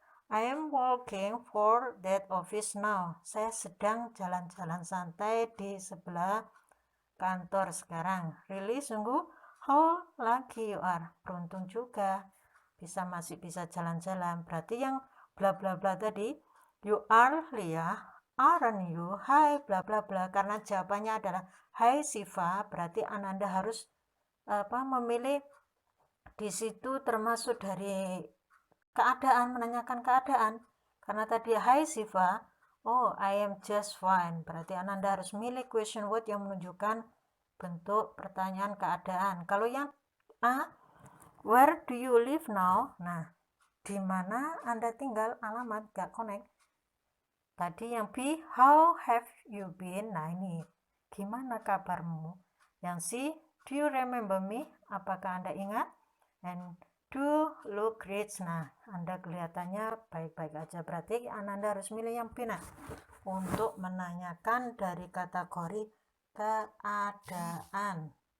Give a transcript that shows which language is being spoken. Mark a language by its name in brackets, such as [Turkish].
[English] I am walking for that office now. [Indonesian] Saya sedang jalan-jalan santai di sebelah kantor sekarang. [English] Really, sungguh? How lucky you are. [Indonesian] Beruntung juga. Masih bisa jalan-jalan. Berarti yang bla bla bla tadi, [English] you are Lia, aren't you? Hai bla bla bla. [Indonesian] Karena jawabannya adalah hai Siva, berarti Ananda harus memilih di situ termasuk dari keadaan, menanyakan keadaan. Karena tadi [English] hai Siva, oh I am just fine. [Indonesian] Berarti Ananda harus milih question word yang menunjukkan bentuk pertanyaan keadaan. [English] Kalau yang A, where do you live now? [Indonesian] Nah, di mana Anda tinggal? Alamat gak connect. Tadi yang B, [English] how have you been? [Indonesian] Nah ini, gimana kabarmu? [English] Yang C, do you remember me? [Indonesian] Apakah Anda ingat? [English] And do look great. [Indonesian] Nah, Anda kelihatannya baik-baik aja. Berarti Anda harus milih yang B nah, untuk menanyakan dari kategori keadaan.